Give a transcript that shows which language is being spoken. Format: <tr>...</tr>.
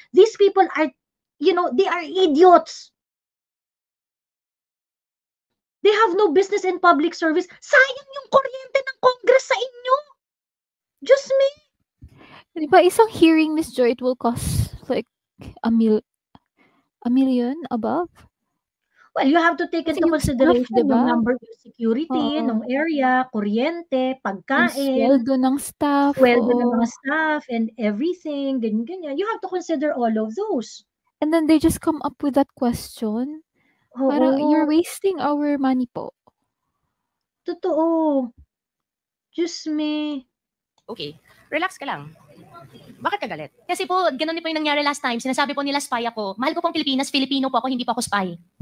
<en>These people are, they are idiots. They have no business in public service.</en> <tl>Sayang yung kuryente ng Congress sa inyo. Diyos me. Diba, isang hearing,</tl> <en>Miss Joy, it will cost like a million above? Well, you have to take into consideration staff,</en> <tl>diba? Yung number of security, ng area, kuryente, pagkain. Sweldo ng staff. Sweldo ng mga staff</tl> <en>and everything,</en> <tl>ganyan.</tl> <en>You have to consider all of those. And then they just come up with that question.</en> <tl>Parang,</tl> <en>you're wasting our money po.</en> <tl>Totoo. Diyos me. Okay,</tl> <en>relax</en> <tl>ka lang. Bakit ka galit? Kasi po, ganun din po yung nangyari last time. Sinasabi po nila spy ako. Mahal ko pong Pilipinas, Filipino po ako, hindi po ako spy.</tl>